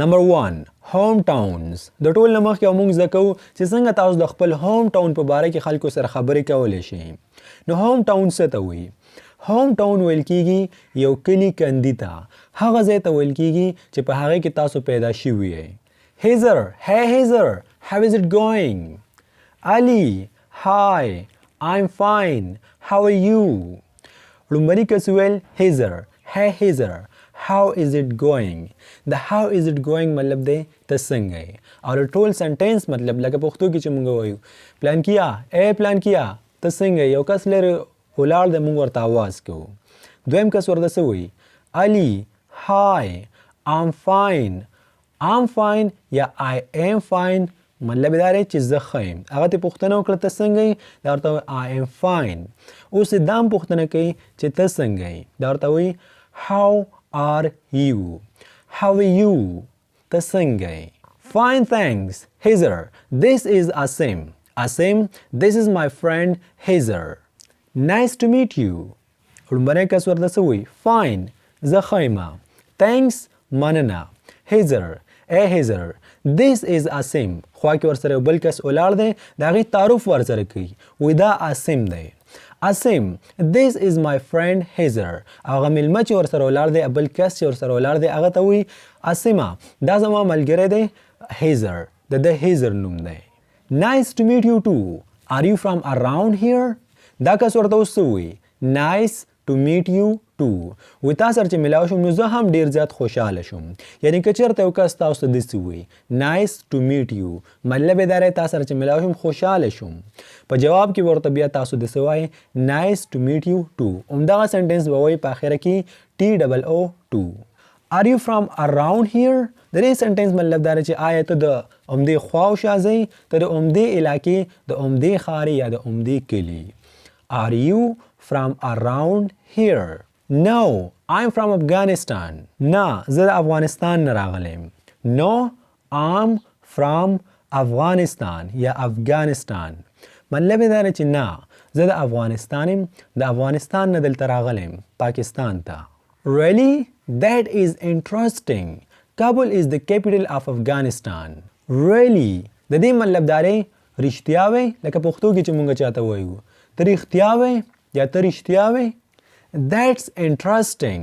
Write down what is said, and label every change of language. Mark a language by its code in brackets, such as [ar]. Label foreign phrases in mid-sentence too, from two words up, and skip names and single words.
[ps] نمبر 1 [en] home towns. [ps] د ټول نه مخکې موږ زده کوو چې څنګه تاسو د خپل [en] home town [ps] په باره کې خلکو سره خبرې کولی شئ. نو [en] home town [ps] څه ته وایي؟ [en] home town [ps] ویل کېږي یو کلي کندي ته، هغه ځای ته ویل کېږي چې په هغې کې تاسو پیدا شوي یئ. هیزر، [en] hey Heather, how is it going? Ali, hi, I'm fine, how are you? [ps] لومړني کس ویل هیزر، [en] hey Heather, how is it going? [ps] د [en] how is it going [ps] مطلب دی ته څنګه یې او د ټول سنټینس مطلب لکه پښتو کې چې موږ وایو پلان کیا، پلان کیا ته څنګه یو کس لري ولاړ دی موږ ورته آواز کوو. دویم کس ورته څه وایي؟ علي، [en] hi, I'm fine, I'm fine [ps] یا [en] I am fine [ps] مطلب دا دی چې زه ښه یم. هغه ته پوښتنه وکړه ته څنګه یې؟ دا ورته وایي [en] I am fine. [ps] اوس یې دا هم پوښتنه کوي چې ته څنګه یې؟ دا ورته وایي [en] how are you? How are you? [ps] ته څنګه یې؟ [en] Fine thanks, [ps] Heather. [en] This is Asim. Asim, this is my friend Heather. Nice to meet you. [ps] لومړنی کس ورته څه وایي؟ Fine, زه ښه یم. Thanks, مننه. [en] Heather, Heather, this is Asim. [ps] خوا کې ورسره یو بل کس ولاړ دی د هغې تعارف ورسره کوي وایي دا Asim دی. [en] Asim, this is my friend Heather. [ps] هغه میلمه چې ورسره ولاړ دی بل کس چې ورسره ولاړ دی هغه ته وایي Asima, دا زما ملګری دی Heather. د ده Heather نوم دی. [en] Nice to meet you too. Are you from around here? [ps] دا کس ورته اوس څه وایي؟ [en] Nice to meet you too. [ps] وایي تا سره چې ملاو شوم نو زه هم ډېر زیات خوشحاله شوم. یعنې که چېرته یو کس تاسو ته داسې وایي [en] Nice to meet you [ps] مطلب یې دا دی تا سره چې ملاو شوم خوشحاله شوم. په جواب کې ورته بیا تاسو داسې وایي [en] Nice to meet you too. [ps] همدغه سنټینس به وایي په آخره کې TOO2. [en] Are you from around here? [ps] د دې سنټینس مطلب دا دی چې آیا ته د همدې خوا او شا ځئ ته د همدې علاقې د همدې ښارې یا د همدې کلي. [en] Are you from around here? No, I'm from Afghanistan. [ps] نه زه د افغانستان نه راغلی یم. [en] No, I'm from Afghanistan [ps] یا افغانستان مطلب یې دا دی چې نه زه د افغانستان یم د افغانستان نه دلته راغلی یم پاکستان ته. [en] Really? That is interesting. Kabul is the capital of Afghanistan. Really? [ps] د دې مطلب دا دی رښتیا وی لکه پښتو کې چې مونږ چاته وایو ته رښتیا وی یا ته رښتیا وی. [en] That's interesting.